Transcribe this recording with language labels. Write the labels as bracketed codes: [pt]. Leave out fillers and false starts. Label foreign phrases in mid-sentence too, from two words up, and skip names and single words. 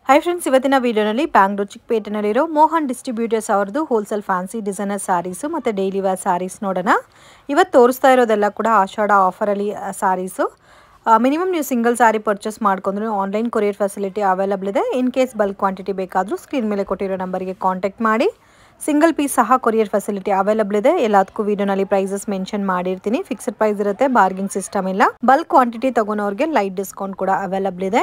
[en] hi friends [kn] ಇವತ್ತಿನ ವೀಡಿಯೋನಲ್ಲಿ ಬೆಂಗಳೂರ್ ಚಿಕ್ಪೇಟೆನಲ್ಲಿರೋ ಮೋಹನ್ ಡಿಸ್ಟ್ರಿಬ್ಯೂಟರ್ಸ್ ಅವರದು [en] wholesale fancy designer sarees [kn] ಮತ್ತೆ [en] daily wear sarees [kn] ನೋಡೋಣ। ಇವತ್ತು ತೋರಿಸ್ತಾ ಇರೋದೆಲ್ಲ ಕೂಡ ಆಷಾಢ ಆಫರ್ ಅಲ್ಲಿ ಸಾರೀಸ್। [en] मिनिमम ನೀವು single saree purchase ಮಾಡ್ಕೊಂಡ್ರೆ online courier facility available ಇದೆ। in case bulk quantity ಬೇಕಾದರೂ ಸ್ಕ್ರೀನ್ [kn] ಮೇಲೆ ಕೊಟ್ಟಿರೋ [en] ನಂಬರ್ಗೆ ಕಾಂಟ್ಯಾಕ್ಟ್ ಮಾಡಿ। single piece ಸಹ courier facility available [kn] ಇದೆ। ಎಲ್ಲದಕ್ಕೂ ವಿಡಿಯೋನಲ್ಲಿ [en] prices mention ಮಾಡಿರ್ತೀನಿ। fixed price ಇರುತ್ತೆ, bargaining system ಇಲ್ಲ। bulk quantity ತಗೊಳ್ಳೋರಿಗೆ light discount ಕೂಡ ಅವೈಲೇಬಲ್ ಇದೆ।